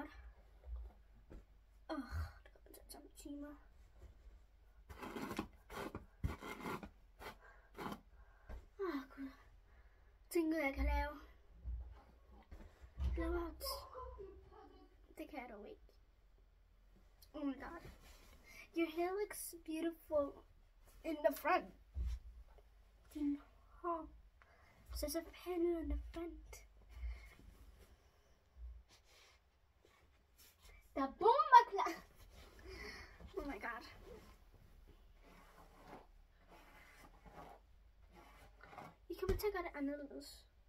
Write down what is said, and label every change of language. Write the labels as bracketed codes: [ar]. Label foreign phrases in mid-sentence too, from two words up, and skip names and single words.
[da] Det kommer til at tage timer. Gud. Tænker jeg kan lave blowouts. Det kan jeg dog ikke. [en] Oh my god. Your hair looks beautiful in the front. [da] Din hår ser så pæn ud [en] in the front. [da] Der er bomber klar. [en] Oh my god. [da] I kommer til at gøre det anderledes.